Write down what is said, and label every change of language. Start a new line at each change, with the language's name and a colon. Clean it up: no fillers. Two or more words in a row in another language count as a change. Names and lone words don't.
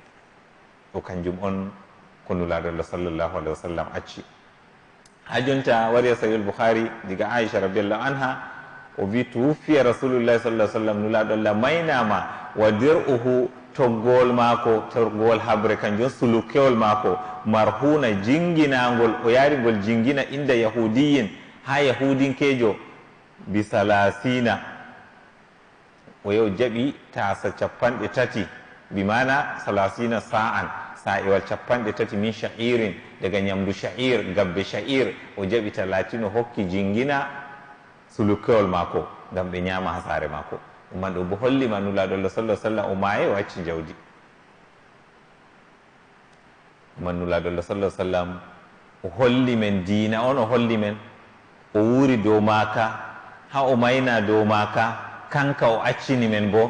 Fula: o kanjum on ko nulaaɗo Allah
Arabic: صلى الله عليه وسلم
Fula: acci. ha jonta wari sahih al-Bukhari diga Aisha
Arabic: رضي الله عنها
Fula: o wi
Arabic: توفي رسول الله صلى الله عليه وسلم,
Fula: nulaaɗo Allah maynama
Arabic: ودرعه,
Fula: toggowol maako, toggowol habre kanjum sulukewol maako, marhuna jinginagol, o yarigol jingina
Arabic: عند يهودي
Fula: ha yahudinkejo,
Arabic: بثلاثين,
Fula: o yew jaɓi tasa 30,
Arabic: بمعنى ثلاثين صاعا,
Fula: sa'iwal 30
Arabic: من شعير,
Fula: daga ñamdu sha'ir, gabbe sha'ir, o jaɓi 30 o hokki jingina sulukewol maako ngam ɓe ñaama ha saare maako. ɗumman ɗo bo hollima nulaaɗo Allah
Arabic: صلى الله عليه وسلم
Fula: o maaye o acci jawdi. ɗumman nulaaɗo Allah
Arabic: صلى الله عليه وسلم
Fula: o holli men diina on, o holli men, o wuri dow maaka, ha o mayna dow maaka, kanka o accini men bo.